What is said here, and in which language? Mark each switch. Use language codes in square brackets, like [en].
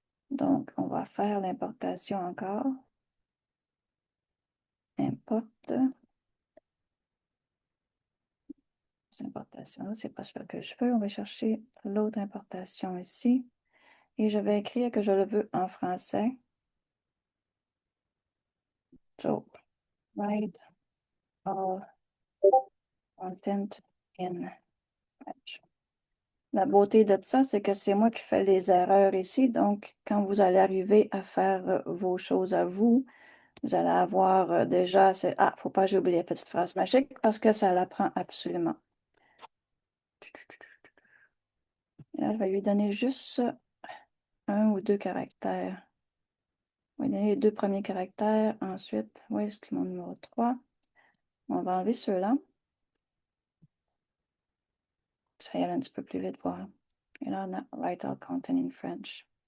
[fr] Donc, on va faire l'importation encore. Importe. Cette importation-là, c'est pas ce que je veux. On va chercher l'autre importation ici. Et je vais écrire que je le veux en français. [en] So, write all content in French. [fr] La beauté de ça, c'est que c'est moi qui fais les erreurs ici. Donc, quand vous allez arriver à faire vos choses à vous, vous allez avoir déjà, ah, faut pas que j'oublie la petite phrase magique parce que ça l'apprend absolument. Là, je vais lui donner juste un ou deux caractères. On va donner les deux premiers caractères. Ensuite, où est-ce que mon numéro 3? On va enlever ceux-là. Ça y aller un petit peu plus vite, voir. Et là, on a [en] Write all content in French.